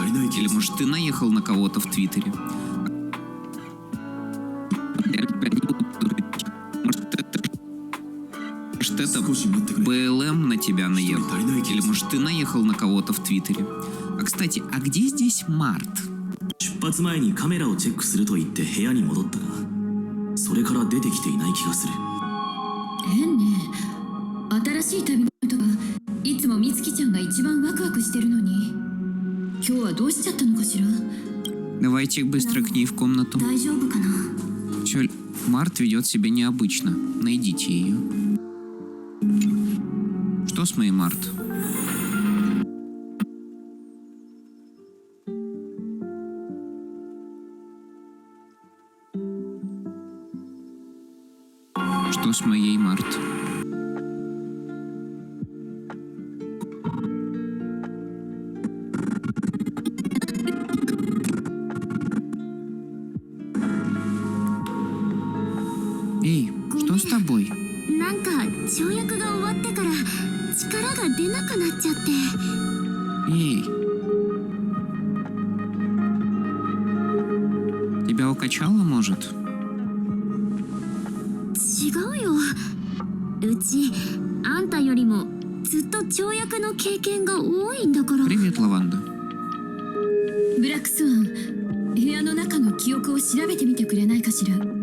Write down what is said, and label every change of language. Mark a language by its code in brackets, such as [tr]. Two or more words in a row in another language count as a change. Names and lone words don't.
[ru] Или, может, ты наехал на кого-то в Твиттере? Может, это БЛМ на тебя наехал? Или может ты наехал на кого-то в Твиттере? А кстати, а где здесь Март? [ja] 出発前にカメラをチェックすると言って部屋に戻ったが、それから出てきていない気がする。変ね。新しい旅のとかいつも美月ちゃんが一番ワクワクしてるのに、今日はどうしちゃったのかしら。 [ru] Давайте быстро к ней в комнату. Чё, Март ведет себя необычно. Найдите ее. Что с моей Март? Что с моей Март? Эй, что с тобой? [ja] なんか跳躍が終わってから力が出なくなっちゃって。 [ru] Эй. Тебя укачало, может? [ja] 違うよ。うちあんたよりもずっと跳躍の経験が多いんだから。 [ru] Привет, Лаванда. [ja] ブラックスワン、部屋の中の記憶を調べてみてくれないかしら。